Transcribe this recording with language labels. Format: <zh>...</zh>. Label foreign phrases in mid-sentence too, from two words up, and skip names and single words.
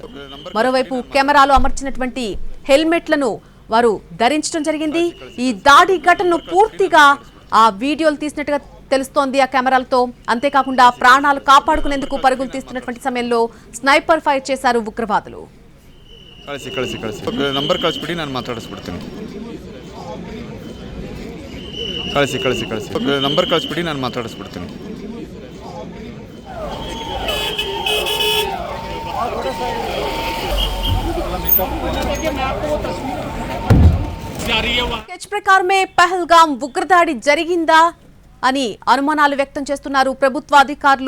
<te>మరోవైపు కెమెరాలు అమర్చినటువంటి హెల్మెట్లను వారు ధరించడం జరిగింది. ఈ దాడి ఘటనను పూర్తిగా ఆ వీడియోలు తీసినట్టుగా తెలుస్తోంది ఆ కెమెరాలతో. అంతేకాకుండా ప్రాణాలు కాపాడుకునేందుకు పరుగులు తీస్తున్నటువంటి సమయంలో స్నైపర్ ఫైర్ చేశారు ఉగ్రవాదులు.</te> <kn>ನಂಬರ್ ಕಳಿಸ್ಬಿಡಿ, ನಾನು ಮಾತಾಡಿಸ್ಬಿಡ್ತೀನಿ. ಕಳಿಸಿ ನಂಬರ್ ಕಳಿಸ್ಬಿಡಿ, ನಾನು ಮಾತಾಡಿಸ್ಬಿಡ್ತೀನಿ.</kn> <te>స్కెచ్ ప్రకారమే పహల్గాం ఉగ్రదాడి జరిగిందా అని అనుమానాలు వ్యక్తం చేస్తున్నారు ప్రభుత్వ అధికారులు.</te>